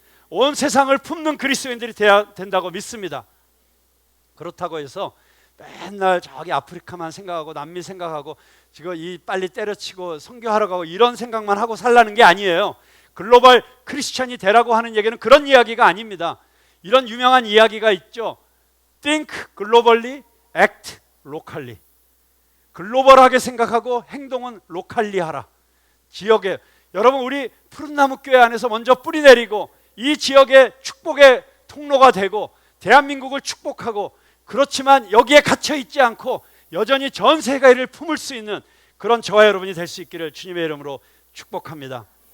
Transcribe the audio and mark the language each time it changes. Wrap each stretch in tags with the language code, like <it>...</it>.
<ko>온 세상을 품는 그리스도인들이 되어야 된다고 믿습니다. 그렇다고 해서 맨날 저기 아프리카만 생각하고 남미 생각하고 지금 이 빨리 때려치고 선교하러 가고 이런 생각만 하고 살라는 게 아니에요. 글로벌 크리스천이 되라고 하는 얘기는 그런 이야기가 아닙니다. 이런 유명한 이야기가 있죠.</ko> <en>Think globally, act locally.</en> <ko>글로벌하게 생각하고 행동은 로컬리 하라. 지역에, 여러분, 우리 푸른나무 교회 안에서 먼저 뿌리 내리고 이 지역의 축복의 통로가 되고 대한민국을 축복하고, 그렇지만 여기에 갇혀 있지 않고 여전히 전 세계를 품을 수 있는 그런 저와 여러분이 될 수 있기를 주님의 이름으로 축복합니다.</ko>